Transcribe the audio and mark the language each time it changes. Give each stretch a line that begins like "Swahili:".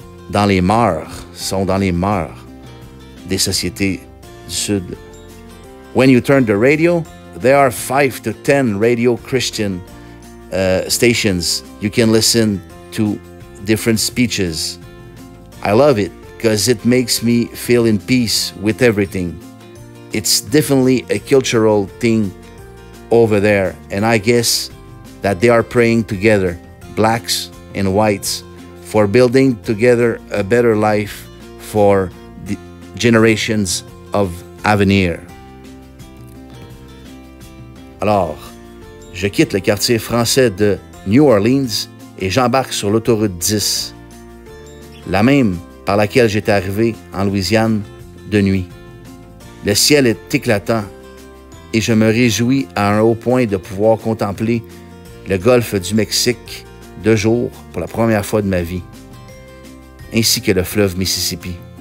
French: Dans les mœurs, sont dans les mœurs des sociétés du Sud.
English: When you turn the radio, there are 5 to 10 radio Christian stations. You can listen to different speeches. I love it because it makes me feel in peace with everything. It's definitely a cultural thing over there, and I guess that they are praying together, blacks and whites, for building together a better life for the generations of avenir.
French: Alors, je quitte le quartier français de New Orleans et j'embarque sur l'autoroute 10, la même par laquelle j'étais arrivé en Louisiane de nuit. Le ciel est éclatant et je me réjouis à un haut point de pouvoir contempler le golfe du Mexique de jour pour la première fois de ma vie, ainsi que le fleuve Mississippi.